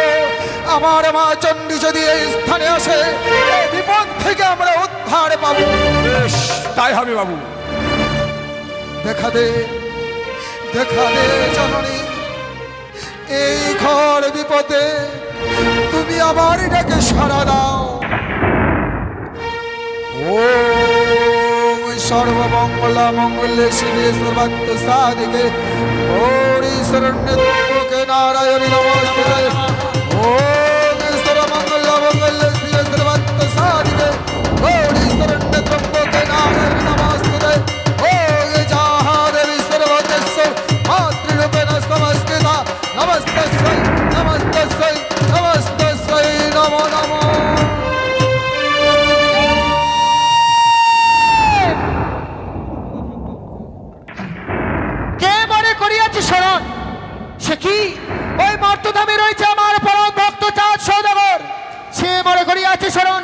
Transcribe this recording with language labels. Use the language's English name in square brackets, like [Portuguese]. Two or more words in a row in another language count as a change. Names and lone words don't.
[Bangla] আমার মা চণ্ডী যদি এই স্থানে আসে, এই বিপদ থেকে আমরা উদ্ধার পাবো। বেশ, তাই হবে বাবু। দেখা দে জননী, এই ঘর বিপদে তুমি আমার ডাকে সাড়া দাও। [Sanskrit] ওম সর্বমঙ্গলা মঙ্গলে শিবে সর্বাত্ম সাধিকে গৌরী শরণ্যে ত্র্যম্বকে নারায়ণী নমস্তুতে। ওম সর্বমঙ্গলা মঙ্গলে শিবে সর্বাত্ম সাধিকে গৌরী শরণ্যে ত্র্যম্বকে নারায়ণী নমস্তুতে। ওম যাহা দেবী সর্বদেশ মাতৃরূপেণ নমস্কৃতা নমস্তস্যৈ নমস্তস্যৈ নমস্তস্যৈ নমো নমঃ। [Bangla] শরণ সে কি ওই মর্তধামে রয়েছে আমার পরম ভক্ত চাঁদ সৌদাগর, সে মনে করিয়াছে শরণ।